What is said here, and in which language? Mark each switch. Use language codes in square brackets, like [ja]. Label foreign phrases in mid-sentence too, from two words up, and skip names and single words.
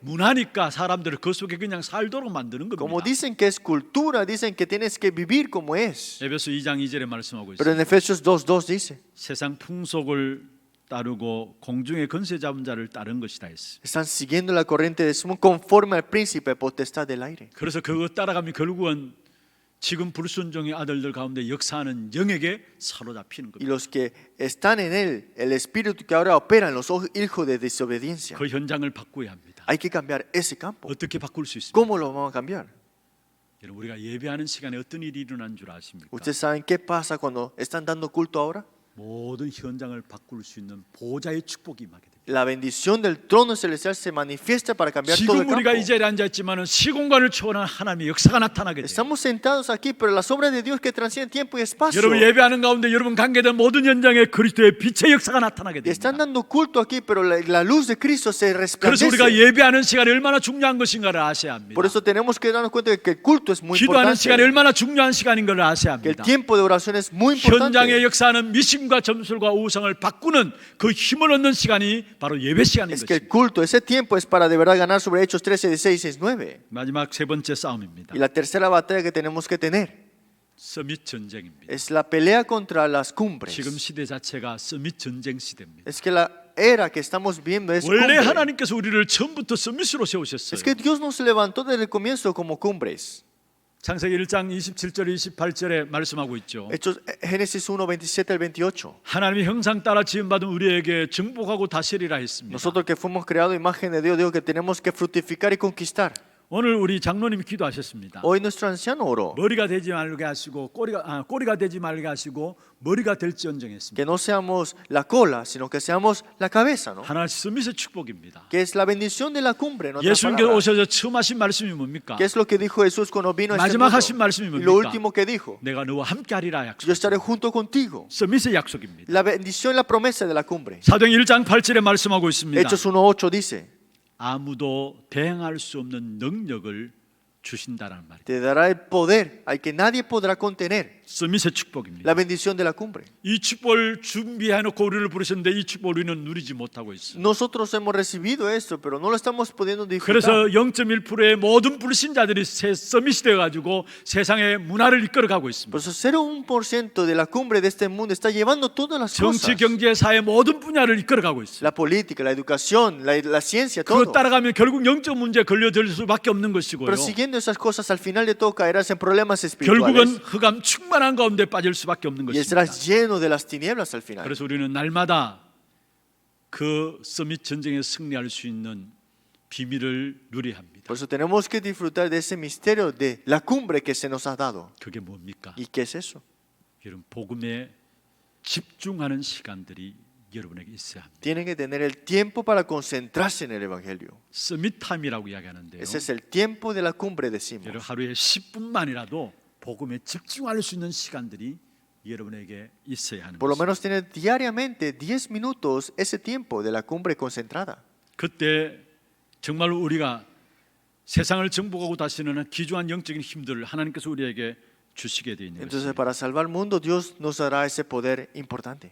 [ko] 문화니까 사람들을 그 속에 그냥 살도록 만드는 [es] Como [ko] 겁니다. [es] dicen que es cultura, dicen que tienes que vivir como es. [ko] 에베소 2장 2절에 말씀하고 [es] Pero [ko] 있습니다. [es] en Efesios 2, 2 dice, [ko] 세상 풍속을 따르고 공중의 건세 잡은 자를 따른 것이다 했어요. [es] están siguiendo la corriente de Simón conforme al príncipe potestad del aire. [ko] 그래서 그거 따라가면 결국은 지금 불순종의 아들들 가운데 역사하는 영에게 사로잡히는 [es] Y [ko] 겁니다. [es] los que están en él, el espíritu que ahora opera en los hijos de desobediencia. [ko] 그 현장을 바꾸어야 합니다. [es] Hay que cambiar ese campo. [ko] 어떻게 바꿀 수 있습니까? [es] ¿Cómo lo vamos a cambiar? [ko] 여러분, 우리가 예배하는 시간에 어떤 일이 일어난 줄 아십니까? [es] ¿Ustedes saben qué pasa cuando están dando culto ahora? [ko] 모든 현장을 바꿀 수 있는 보좌의 축복이 임하게 됩니다. [es] La bendición del trono celestial se manifiesta para cambiar todo el [ko] 지금 우리가 이 [es] campo. [ko] 자리에 앉아 있지만은 시공간을 초월한 하나님의 역사가 나타나게 돼요. [es] Estamos sentados aquí, pero las obras de Dios que trascienden tiempo y espacio. [ko] 여러분 예배하는 가운데 여러분 관계된 모든 현장에 그리스도의 빛의 역사가 나타나게 [es] Y están [ko] 됩니다. [es] dando culto aquí, pero la luz de Cristo se [ko] 그래서 우리가 [es] resplandece. [ko] 예배하는 시간이 얼마나 중요한 것인가를 아셔야 합니다. [es] Por eso tenemos que darnos cuenta de que el culto es muy [ko] 기도하는 시간이 [es] importante. [ko] 얼마나 중요한 시간인 걸 아셔야 [es] Que el [ko] 합니다. [es] tiempo de oración es muy [ko] 현장의 [es] importante. [ko] 역사는 미신과 점술과 우상을 바꾸는 그 힘을 얻는 시간이 바로 예배 시간인 [es] Es que el [ko] 것입니다. [es] culto, ese tiempo es para de verdad ganar sobre Hechos 13, 16, 9. [ko] 마지막 세 번째 싸움입니다. [es] Y la tercera batalla que tenemos que tener [ko] 서밋 전쟁입니다. [es] es la pelea contra las cumbres. [ko] 지금 시대 자체가 서밋 전쟁 시대입니다. [es] Es que la era que estamos viendo es [ko] 원래 [es] cumbre. [ko] 하나님께서 우리를 처음부터 서밋으로 세우셨어요. [es] Es que Dios nos levantó desde el comienzo como cumbres. [ko] 창세기 1장 27절 28절에 말씀하고 있죠. [es] Hechos, Génesis 1, 27 al 28. [ko] 하나님의 형상 따라 지음받은 우리에게 정복하고 다스리라 했습니다. [es] Nosotros que fuimos creados a imagen de Dios, digo que tenemos que fructificar y conquistar. [ko] 오늘 우리 장로님이 기도하셨습니다. [es] Hoy nuestro anciano oró [ko] 머리가 되지 말게 하시고 꼬리가 되지 말게 하시고 머리가 될지언정 했습니다. [es] que no seamos la cola, sino que seamos la cabeza, ¿no? [ko] 하나님 서밋의 축복입니다. [es] Que es la bendición de la cumbre, en otras [ko] 예수님께서 [es] palabras. [ko] 오셔서 처음 하신 말씀이 뭡니까? [es] ¿Qué es lo que dijo Jesús cuando vino a este [ko] 마지막 하신 [es] mundo? [ko] 말씀이 [es] Y lo [ko] 뭡니까? [es] último que dijo, [ko] 내가 너와 함께하리라 약속. [es] yo estaré junto contigo. [ko] 서밋의 약속입니다. [es] La bendición y la promesa de la cumbre. [ko] 사도행 1장 8절에 말씀하고 있습니다. [es] Hechos 1:8 dice, [ko] 아무도 대항할 수 없는 능력을 주신다라는 말이에요. [es] te dará el poder al que nadie podrá contener. [ko] 서밋의 축복입니다. [es] la bendición de la cumbre. [ko] 이 축복을 준비해놓고 우리를 부르셨는데 이 축복을 우리는 누리지 못하고 있어요. [es] Nosotros hemos recibido esto, pero no lo estamos pudiendo [ko] 그래서 [es] disfrutar. [ko] 0.1%의 모든 불신자들이 새 서밋이 되어가지고 세상의 문화를 이끌어가고 있습니다. [es] Por eso 0,1% de la cumbre de este mundo está llevando todas las [ko] 정치, [es] cosas. [ko] 경제, 사회 모든 분야를 이끌어가고 있어요. [es] La política, la educación, la ciencia, [ko] 그거 [es] todo. [ko] 따라가면 결국 영적 문제에 걸려들 수밖에 없는 것이고요. [es] Pero siguiendo esas cosas, al final de todo caerás en problemas [ko] 결국은 [es] espirituales [ko] 흑암 충만한 가운데 빠질 수밖에 없는 [es] y [ko] 것입니다. [es] estarás lleno de las tinieblas al final. [ko] 그래서 우리는 날마다 그 서밋 전쟁에 승리할 수 있는 비밀을 누려야 합니다. [es] Por eso tenemos que disfrutar de ese misterio de la cumbre que se nos ha dado. [ko] 그게 뭡니까? [es] ¿Y qué es eso? [ko] 여러분 복음에 집중하는 시간들이 여러분에게 있어야 합니다. [es] Tienen que tener el tiempo para concentrarse en el Evangelio. [ko] 서밋 타임이라고 이야기하는데요. [es] Ese es el tiempo de la cumbre, [ko] 여러분 [es] decimos. [ko] 하루에 10분만이라도 복음에 집중할 수 있는 시간들이 여러분에게 있어야 하는 [es] Por lo [ko] 것입니다. [es] menos tener diariamente 10 minutos ese tiempo de la cumbre concentrada. [ko] 그때 정말 우리가 세상을 정복하고 다시는 귀중한 영적인 힘들을 하나님께서 우리에게 주시게 되어 있는 [es] Entonces, [ko] 것입니다. [es] para salvar el mundo, Dios nos dará ese poder importante.